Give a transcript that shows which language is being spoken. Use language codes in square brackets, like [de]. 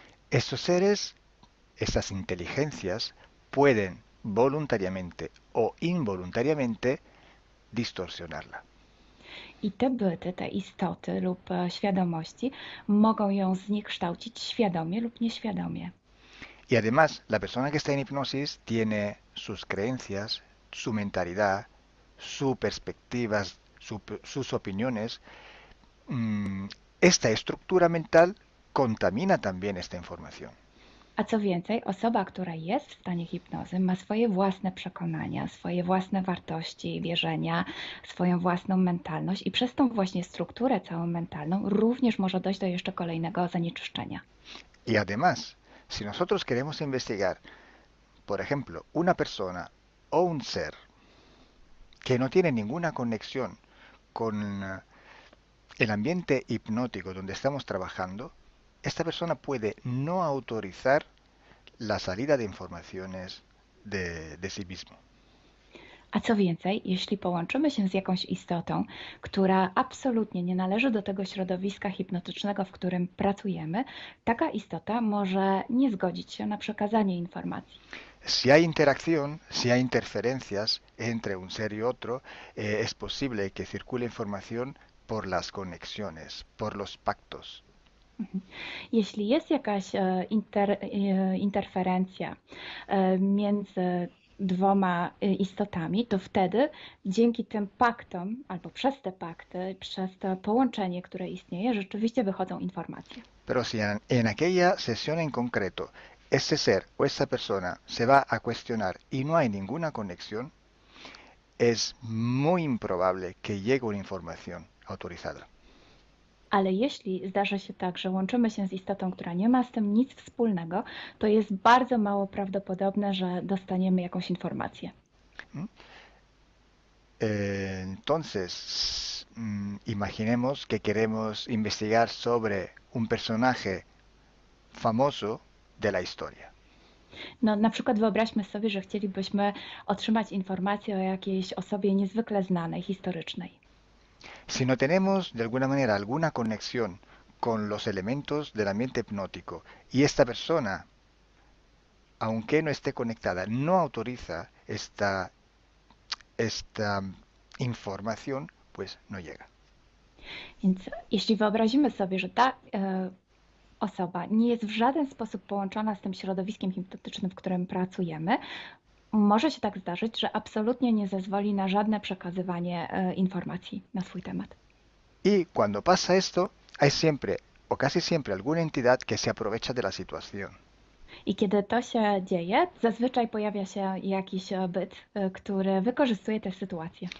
[es] Estos seres, estas inteligencias, pueden voluntariamente o involuntariamente distorsionarla. [pl] I te byty, te istoty lub świadomości mogą ją zniekształcić świadomie lub nieświadomie. [es] Y además, la persona que está en hipnosis tiene sus creencias, su mentalidad, sus perspectivas, sus opiniones. Esta estructura mental contamina también esta información. [pl] A co więcej, osoba, która jest w stanie hipnozy, ma swoje własne przekonania, swoje własne wartości, wierzenia, swoją własną mentalność i przez tą właśnie strukturę całą mentalną również może dojść do jeszcze kolejnego zanieczyszczenia. [es] Y además, si nosotros queremos investigar, por ejemplo, una persona o un ser que no tiene ninguna conexión con el ambiente hipnótico donde estamos trabajando, esta persona puede no autorizar la salida de informaciones de sí mismo. [pl] A co więcej, jeśli połączymy się z jakąś istotą, która absolutnie nie należy do tego środowiska hipnotycznego, w którym pracujemy, taka istota może nie zgodzić się na przekazanie informacji. [es] Si hay interacción, si hay interferencias entre un ser y otro, es posible que circule información por las conexiones, por los pactos. [pl] Jeśli jest jakaś interferencja między dwoma istotami, to wtedy dzięki tym paktom, albo przez te pakty, przez to połączenie, które istnieje, rzeczywiście wychodzą informacje. [es] Pero si en aquella sesión en concreto ese ser o esa persona se va a cuestionar y no hay ninguna conexión, es muy improbable que llegue una información autorizada. [pl] Ale jeśli zdarzy się tak, że łączymy się z istotą, która nie ma z tym nic wspólnego, to jest bardzo mało prawdopodobne, że dostaniemy jakąś informację. [es] Entonces, imaginemos que queremos investigar sobre un personaje famoso de la historia. [pl] No, na przykład wyobraźmy sobie, że chcielibyśmy otrzymać informację o jakiejś osobie niezwykle znanej, historycznej. [es] Si no tenemos de alguna manera alguna conexión con los elementos del ambiente hipnótico y esta persona, aunque no esté conectada, no autoriza esta información, pues no llega. [pl] Więc jeśli wyobrazimy sobie, że ta osoba nie jest w żaden sposób połączona z tym środowiskiem hipnotycznym, w którym pracujemy, może się tak zdarzyć, że absolutnie nie zezwoli na żadne przekazywanie informacji na swój temat. [es] Y cuando pasa esto, hay siempre o casi siempre alguna entidad que se aprovecha de la situación. [pl] I kiedy to się dzieje, zazwyczaj pojawia się jakiś byt, który wykorzystuje tę sytuację.